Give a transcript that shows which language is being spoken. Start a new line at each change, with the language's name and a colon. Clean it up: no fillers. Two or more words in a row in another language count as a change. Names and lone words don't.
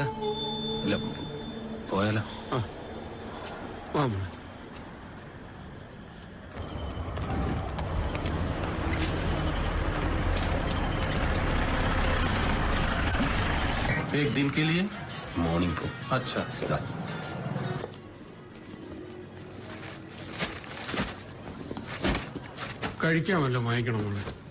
Malayalam: ഇല്ല, പോയാലോ?
Hindi: एक दिन के लिए मॉर्निंग को. अच्छा.
Malayalam: കഴിക്കാമല്ലോ, വാങ്ങിക്കണമല്ലോ.